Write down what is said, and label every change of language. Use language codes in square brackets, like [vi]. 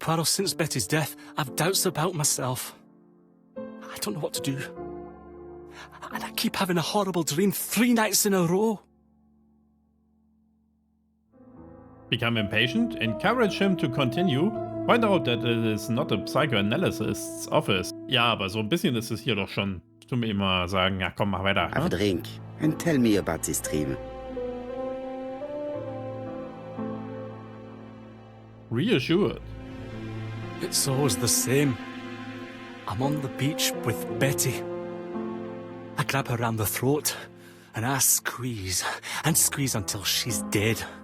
[en] Poirot, since Betty's death, I've doubts about myself. I don't know what to do. And I keep having a horrible dream 3 nights in a row. Become impatient? Encourage him to continue? Point out that it is not a psychoanalyst's office. [de] Ja, aber so ein bisschen ist es hier doch schon. Tu mir immer sagen, ja komm, mach weiter. [en] Have a drink, and tell me about this dream. Reassured. It's always the same. I'm on the beach with Betty. I grab her round the throat, and I squeeze, and squeeze until she's dead.